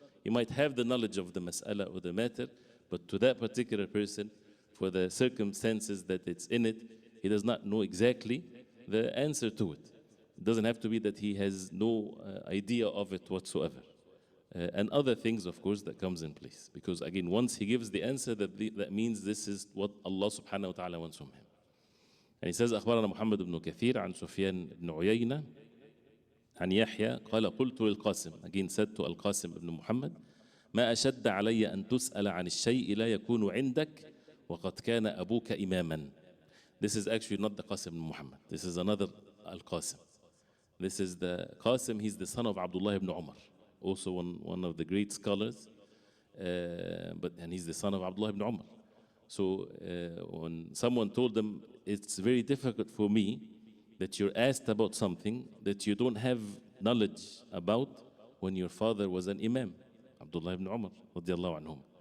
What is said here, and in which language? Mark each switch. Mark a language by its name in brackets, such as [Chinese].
[English] He might have the knowledge of the mas'ala or the matter, but to that particular person, for the circumstances that it's in it, he does not know exactly the answer to it. It doesn't have to be that he has no idea of it whatsoever. And other things, of course, that comes in place. Because again, once he gives the answer, that means this is what Allah subhanahu wa ta'ala wants from him. And he says, [Arabic] أخبرنا محمد بن كثير عن سفيان بن عيينة عن يحيى قال قلت للقاسم, [English] again said to Al-Qasim ibn Muhammad, [Arabic] ما أشد علي أن تسأل عن الشيء لا يكون عندك وقد كان أبوك إماما. [English] This is actually not the Qasim ibn Muhammad. This is another Al-Qasim. This is the Qasim, he's the son of Abdullah ibn Umar, also one of the great scholars, and he's the son of Abdullah ibn Umar. So when someone told him, it's very difficult for me that you're asked about something that you don't have knowledge about when your father was an imam, Abdullah ibn Umar radiallahu anhum.